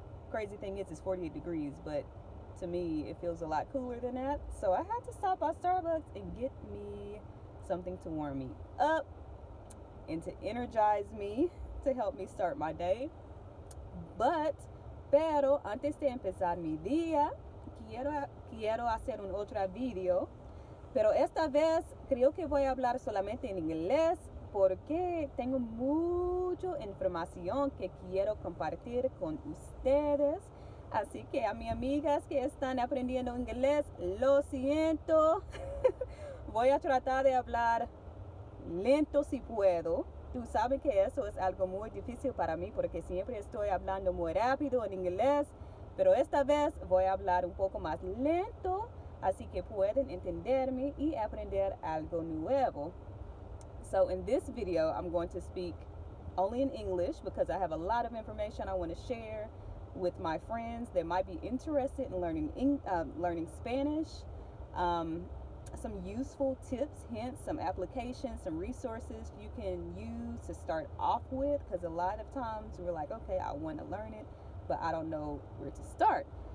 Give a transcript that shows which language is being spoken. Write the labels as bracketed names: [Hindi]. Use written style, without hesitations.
[English] Crazy thing is it's 48 degrees, but to me it feels a lot cooler than that. So I had to stop by Starbucks and get me something to warm me up and to energize me, to help me start my day. [Spanish] Pero antes de empezar mi día, quiero hacer un otro video, pero esta vez creo que voy a hablar solamente en inglés porque tengo mucha información que quiero compartir con ustedes. Así que a mis amigas que están aprendiendo inglés, lo siento. Voy a tratar de hablar lento si puedo. Tú sabes que eso es algo muy difícil para mí porque siempre estoy hablando muy rápido en inglés, pero esta vez voy a hablar un poco más lento, así que pueden entenderme y aprender algo nuevo. [English] So in this video, I'm going to speak only in English because I have a lot of information I want to share with my friends that might be interested in learning Spanish. Some useful tips, hints, some applications, some resources you can use to start off with, because a lot of times we're like, okay, I want to learn it, but I don't know where to start.